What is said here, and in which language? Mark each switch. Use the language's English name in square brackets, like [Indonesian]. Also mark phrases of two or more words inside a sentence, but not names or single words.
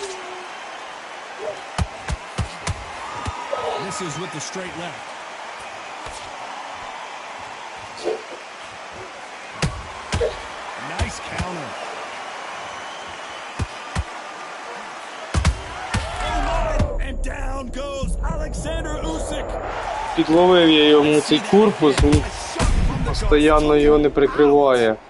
[English] Misses with the straight left. Nice counter. Oh, and down goes Alexander Usyk. [Ukrainian] Підловив я йому цей корпус, він постійно його не прикриває.